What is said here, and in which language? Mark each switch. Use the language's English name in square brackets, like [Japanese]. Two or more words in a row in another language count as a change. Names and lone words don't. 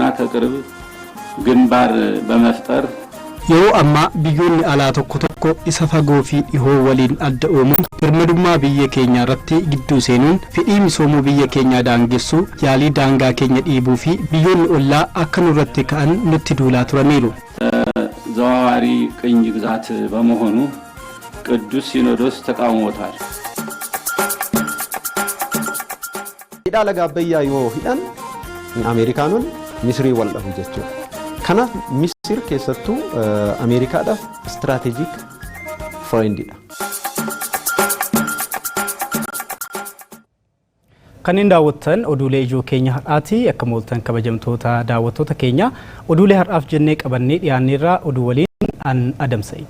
[Amharic] ከቅርብ ግንባር በመፍጠር [Oromo] yeroo amma biyyoonni alaa tokko tokko isa fagoo fi dhihoo waliin adda oomuun birmadummaa biyya keenya irratti gidduu seenuun fedhii misoomuu biyya keenyaa daangessu yaalii daangaa keenya dhiibuu fi biyyoonni ollaa akka nurratti ka'an nutti duulaa turaniiru. [Amharic] ዘዋዋሪ ቅኝ ግዛት በመሆኑ ቅዱስ ሲኖዶስ ተቃውሞታል። [Oromo] hidha laga abbayyaa yoo hidhan Ameerikaanonni Misrii wal dhahu jechuudha. Kanaaf Misir keessattuu Ameerikaadhaaf [English] strategic friendidha. [Oromo] Kanneen daawwattan oduulee ijoo keenya har'aati akka mooltan kabajamtoota daawwattoota keenya oduulee har'aaf jennee qabannee dhiyaanneerraa oduu waliin an Adam Said.